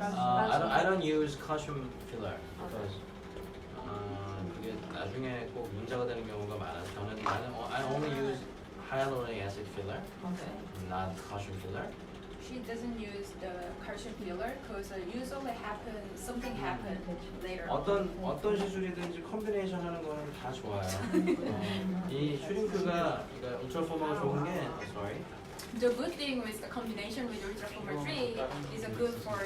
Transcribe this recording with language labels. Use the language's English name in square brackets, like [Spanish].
[English] I don't use calcium filler because [Korean] 그게 나중에 꼭 문제가 되는 경우가 많아서 [English] I only use hyaluronic acid filler, not calcium filler. She doesn't use the calcium filler because usually something happen later. [Korean] 어떤 시술이든지 컨비네이션 하는 거는 다 좋아요. 이 슈링크가 그러니까 울트라포머가 좋은 게 sorry. [English] The good thing with the combination with ultraformer 3 is a good for